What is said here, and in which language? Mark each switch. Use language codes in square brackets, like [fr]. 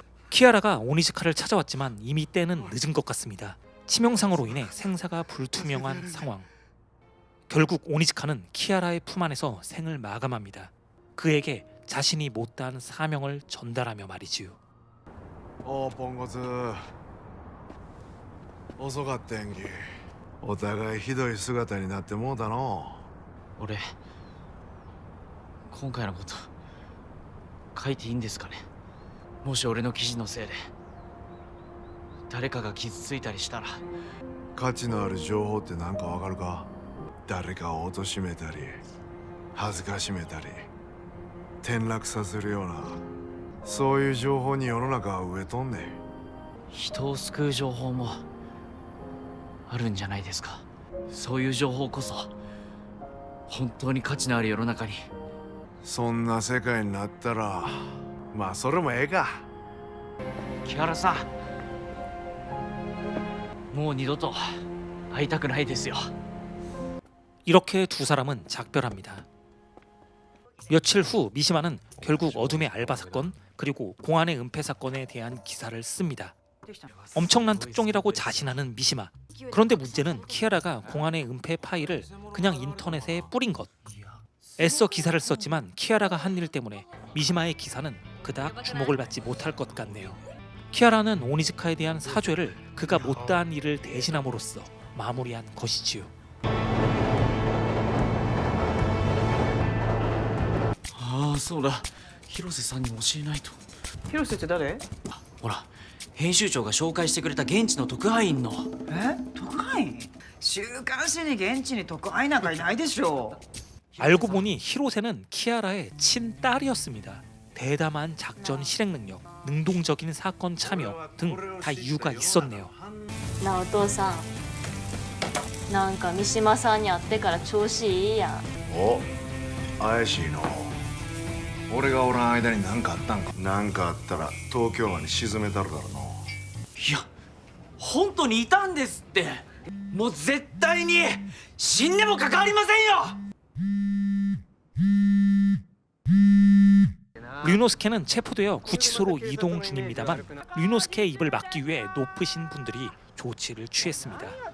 [ko] 키아라가 오니즈카를 찾아왔지만 이미 때는 늦은 것 같습니다. 치명상으로 인해 생사가 불투명한 상황. 결국 오니즈카는 키아라의 품 안에서 생을 마감합니다. 그에게 자신이 못다한 사명을 전달하며 말이지요. [ja] おうポンコツ遅かったやんけ。お互いひどい姿になってもうたの。俺今回のこと書いていいんですかね。もし俺の記事のせいで誰かが傷ついたりしたら。価値のある情報って何かわかるか。誰かを貶めたり恥ずかしめたり転落させるようなそういう情報に世の中は飢えとんねん。人を救う情報もあるんじゃないですか。そういう情報こそ本当に価値のある世の中に。そんな世界になったらまあそれもええか。木原さんもう二度と会いたくないですよ。 [ko] 이렇게 두 사람은 작별합니다. 며칠 후 미시마는 결국 어둠의 알바 사건 그리고 공안의 은폐 사건에 대한 기사를 씁니다. 엄청난 특종이라고 자신하는 미시마. 그런데 문제는 키아라가 공안의 은폐 파일을 그냥 인터넷에 뿌린 것. 애써 기사를 썼지만 키아라가 한 일 때문에 미시마의 기사는 그닥 주목을 받지 못할 것 같네요. 키아라는 오니즈카에 대한 사죄를 그가 못다한 일을 대신함으로써 마무리한 것이지요. [ja] ああそうだ広瀬さんに教えないと。広瀬って誰？ほら編集長が紹介してくれた現地の特派員の。特派員？週刊誌に現地に特派員なんかいないでしょ。 [ko] 알고 보니 히로세는 키아라의 친딸이었습니다. 대담한 작전 실행 능력, 능동적인 사건 참여 등 다 이유가 있었네요. [ja] なあお父さん、なんか三島さんに会ってから調子いいやん。お、怪しいの。俺がおらん間に何かあったんか。何かあったら東京湾に沈めたるだろうな。いや本当にいたんですって。もう絶対に死んでも関わりませんよ。 [ko] 류노스케는 체포되어 구치소로 이동 중입니다만 류노스케의 입을 막기 위해 높으신 분들이 조치를 취했습니다.